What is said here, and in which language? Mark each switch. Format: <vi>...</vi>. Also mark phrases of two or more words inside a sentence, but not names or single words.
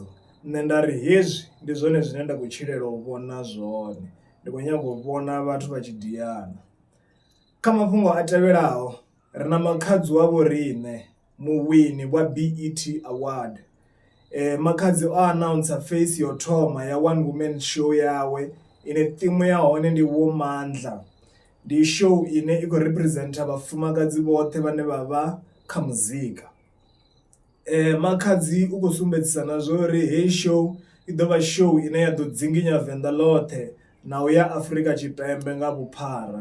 <ve>Nṋe nda ri hezwi ndi zwone zwine nda khou tshilela u vhona zwone, ndi khou nyaga u vhona vhathu vha tshi diana. Kha mafhungo a tevhelaho ri na makhadzi wa vho riṋe muwini wa BET Award. Makhadzi o announcer face yo thoma ya</ve> <en>one woman show</en> <ve>yawe ine theme ya hone ndi Womandla. Ndi show ine i khou representer vhafumakadzi vhoṱhe vhane vha vha kha muzika. Makhadzi u khou sumbedzisa na zwa uri heyi show i ḓo vha show ine ya ḓo dzinginya venḓa ḽoṱhe na u ya Afrika Tshipembe nga vhuphara.</ve>